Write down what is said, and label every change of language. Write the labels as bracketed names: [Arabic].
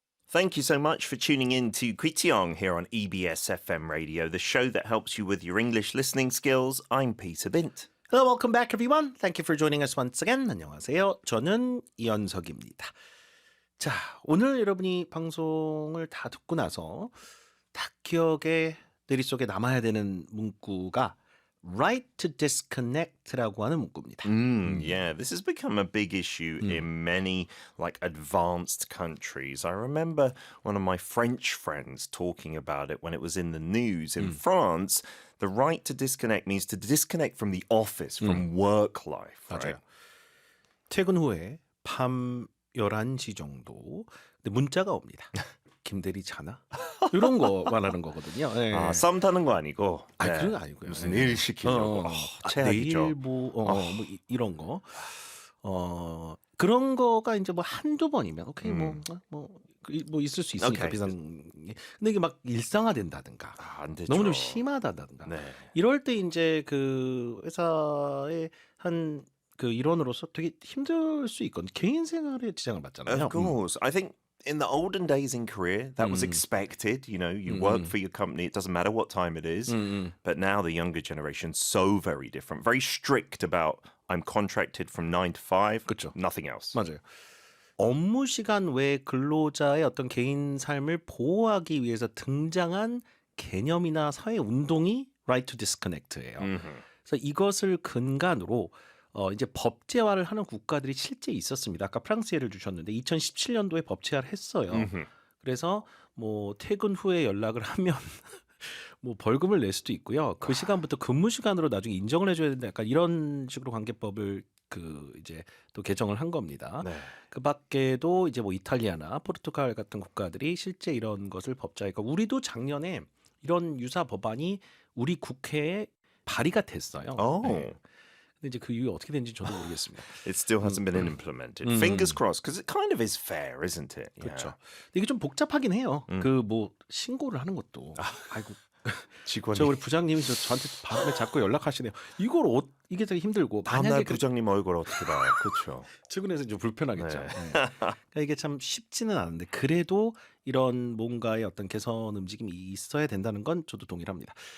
[English] Thank you so much for tuning in to Kwitiong here on EBS FM Radio, the show that helps you with your English listening skills. I'm Peter Bint. Hello, welcome back everyone. Thank you for joining us once again. [Korean] 안녕하세요. 저는 이현석입니다. 자, 오늘 여러분이 방송을 다 듣고 나서 딱 기억에 머릿속에 남아야 되는 문구가 [English] right to disconnect [Korean] 라고 하는 문구입니다. [English] Yeah, this has become a big issue in many advanced countries. I remember one of my French friends talking about it when it was in the news. In France, the right to disconnect means to disconnect from the office, from work life. Right? [Korean] 맞아요. 퇴근 후에 밤 11시 정도 근데 문자가 옵니다. 김대리 자나? 이런 거 말하는 거거든요. 네. 아, 썸 타는 거 아니고. 그런 거 아니고요. 무슨 일 시키려고. 최악이죠. 내일 이런 거. 그런 거가 이제 뭐 한두 번이면 오케이 뭐 있을 수 있으니까 오케이. 비상. 근데 이게 막 일상화된다든가. 안 되죠. 너무 좀 심하다든가. 네. 이럴 때 이제 그 회사의 한 그 일원으로서 되게 힘들 수 있거든요. 개인 생활에 지장을 받잖아요. [English] Of course. I think in the olden days in Korea, that was expected. You know, you work for your company. It doesn't matter what time it is. But now the younger generation, so very different. Very strict about I'm contracted from 9 to 5. [Korean] 그쵸. [English] Nothing else. [Korean] 맞아요. 업무 시간 외 근로자의 어떤 개인 삶을 보호하기 위해서 등장한 개념이나 사회 운동이 [English] Right to Disconnect [Korean] 예요. 그래서 이것을 근간으로 이제 법제화를 하는 국가들이 실제 있었습니다. 아까 프랑스 예를 주셨는데 2017년도에 법제화를 했어요. 그래서 뭐 퇴근 후에 연락을 하면 뭐 벌금을 낼 수도 있고요. 그 시간부터 근무 시간으로 나중에 인정을 해줘야 된다. 약간 이런 식으로 관계법을 이제 또 개정을 한 겁니다. 네. 그 밖에도 이제 뭐 이탈리아나 포르투갈 같은 국가들이 실제 이런 것을 법제화했고 우리도 작년에 이런 유사 법안이 우리 국회에 발의가 됐어요. 네. 근데 이제 그 이후에 어떻게 된지 저도 모르겠습니다. [English] It still hasn't been implemented. Fingers crossed, because it kind of is fair, isn't it? [Korean] 그렇죠. 근데 이게 좀 복잡하긴 해요. 그 뭐 신고를 하는 것도. 아이고. 직원이 저 우리 부장님이 저한테 밤에 자꾸 연락하시네요. 이걸 이게 되게 힘들고 다음날 만약에 부장님 얼굴 어떻게 봐요? 그렇죠. 출근해서 좀 불편하겠죠. 네. 네. 그러니까 이게 참 쉽지는 않은데 그래도 이런 뭔가의 어떤 개선 움직임이 있어야 된다는 건 저도 동일합니다.